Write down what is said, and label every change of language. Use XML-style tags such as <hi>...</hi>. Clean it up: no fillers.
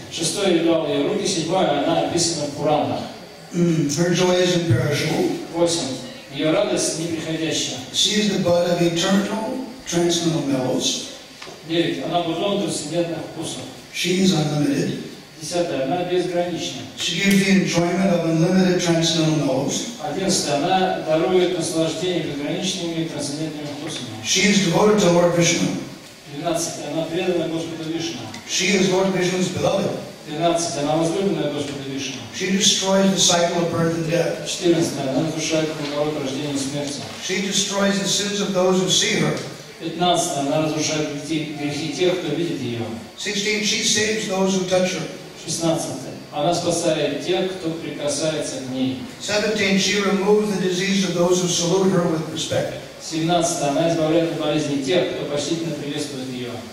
<ru>Шестое являл ее руки, седьмое, она описана в Пуранах.</ru> <en>Her joy is imperishable.</en> <ru>8. Ее радость неприходящая.</ru> <en>She is the bud of eternal transcendental mellows.</en> <ru>9. Она бутон трансцендентных вкусов.</ru> <en>She is unlimited.</en> <ru>10. Она безгранична.</ru> <en>She gives the enjoyment of unlimited transcendental mellows.</en> <ru>11. Она дарует наслаждение безграничными трансцендентными вкусами.</ru> <en>She is devoted to Lord Vishnu.</en> <ru>12. Она предана Господу Вишну.</ru> <en>She is Lord Vishnu's beloved.</en> <ru>13. Она возлюбленная Господа Вишну.</ru> <en>She destroys the cycle of birth and death.</en> <ru>14. Она разрушает круговорот рождения и смерти.</ru> <en>She destroys the sins of those who see her.</en> <ru>15. Она разрушает грехи тех, кто видит ее. 16.</ru> <en>She saves those who touch her.</en> <ru>16. Она спасает тех, кто прикасается к ней. 17.</ru> <en>She removes the disease of those who salute her with respect.</en> <ru>17. Она избавляет от болезней тех, кто почтительно приветствует ее.</ru>